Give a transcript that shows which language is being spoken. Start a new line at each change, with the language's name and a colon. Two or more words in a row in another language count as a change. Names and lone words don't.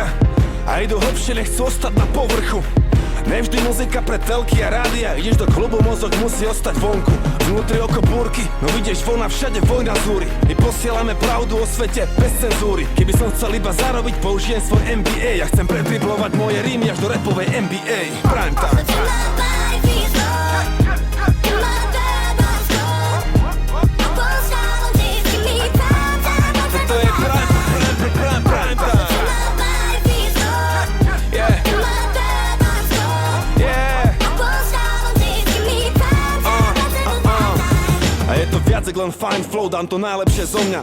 Slovak: A idú hlbšie, nechcú ostať na povrchu. Nevždy muzika pre telky a rádia. Ideš do klubu, mozog musí ostať vonku. Vnútri oko búrky, no vidieš vona, všade vojna zúri. My posielame pravdu o svete bez cenzúry. Keby som chcel iba zarobiť, použijem svoj MBA. Ja chcem predriblovať moje rímy až do rapovej NBA.
English: Prime time.
Slovak: Toto je
English: Prime time.
Slovak: Viac len
English: fine flow,
Slovak: dám to najlepšie zo mňa.